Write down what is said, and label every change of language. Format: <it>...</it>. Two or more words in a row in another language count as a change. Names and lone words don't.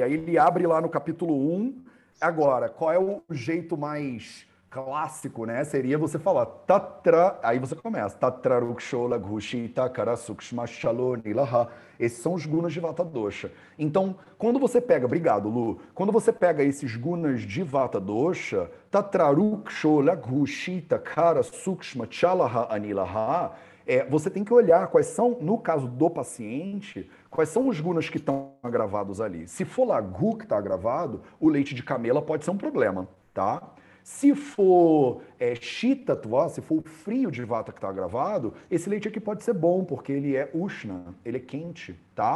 <pt>Aí ele abre lá no capítulo 1, agora, qual é o jeito mais clássico, né? Seria você falar Tatra, aí você começa</pt> <sa>Tatra Rukshola Gushita Kara Sukshma Shaloni Laha.</sa> <pt>Esses são os gunas de</pt> <sa>vata dosha.</sa> <pt>Então, quando você pega, obrigado, Lu, quando você pega esses gunas de</pt> <sa>vata dosha, Tatra Rukshola Gushita Kara Sukshma Chalaha Anilaha,</sa> <pt>você tem que olhar quais são, no caso do paciente, quais são os gunas que estão agravados ali. Se for lagu que está agravado, o leite de camela pode ser um problema, tá? Se for shitattva, se for o frio de vata que está agravado, esse leite aqui pode ser bom, porque ele é ushna, ele é quente, tá?</pt>